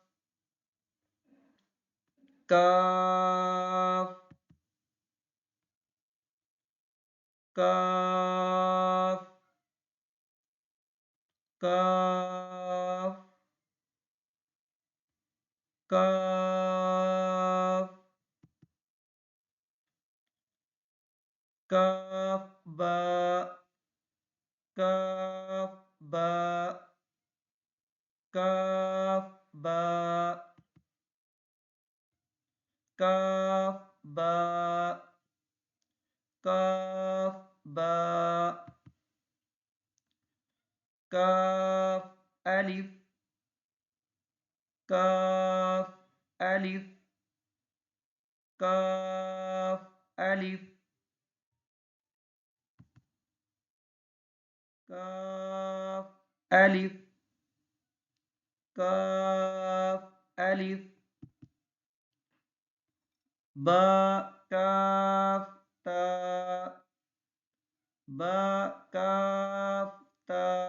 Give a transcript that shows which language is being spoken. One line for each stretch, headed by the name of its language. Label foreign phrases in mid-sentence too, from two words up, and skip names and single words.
Urdu: کاف کاف کاف کاف کاف با کاف با کاف با کاف با کاف با کاف الف کاف الف کاف الف کاف الف کاف الف با کاف تا با کاف تا.